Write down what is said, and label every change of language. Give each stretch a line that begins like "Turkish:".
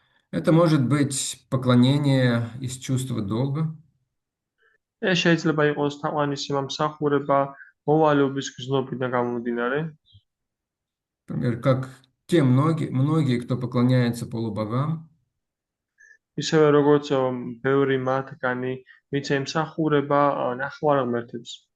Russian: Это может быть поклонение из чувства долга.
Georgian: ეს შეიძლება იყოს თაყვანისცემა მსახურება მოვალეობის გრძნობიდან გამომდინარე.
Russian: Например, как те многие, кто поклоняется полубогам.
Georgian: ისევე როგორც ბევრი მათგანი, ვინც ემსახურება ნახევარღმერთებს.